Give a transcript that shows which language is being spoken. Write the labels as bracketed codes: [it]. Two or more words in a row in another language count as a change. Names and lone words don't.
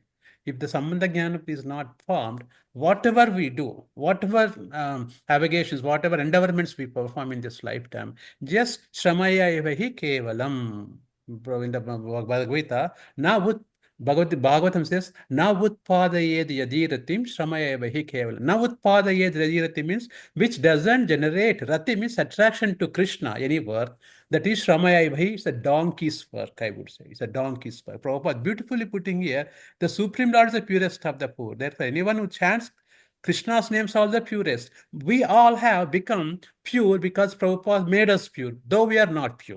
[en] If the Sambandha Jnana is not formed, whatever we do, whatever avocations, whatever endeavorments we perform in this lifetime, just [sa] Shramaya Evahi Kevalam. [en] In the Bhagavad Gita, now Bhagavatam says, [sa] Na utpadayed yadiratim shramayavahi kevalam. Na utpadayed yadirati [en] means which doesn't generate. Rati means attraction to Krishna, any work. That is shramayavahi, it's a donkey's work, I would say. It's a donkey's work. Prabhupada beautifully putting here, the Supreme Lord is the purest of the poor. Therefore, anyone who chants Krishna's names are the purest. We all have become pure because Prabhupada made us pure, though we are not pure.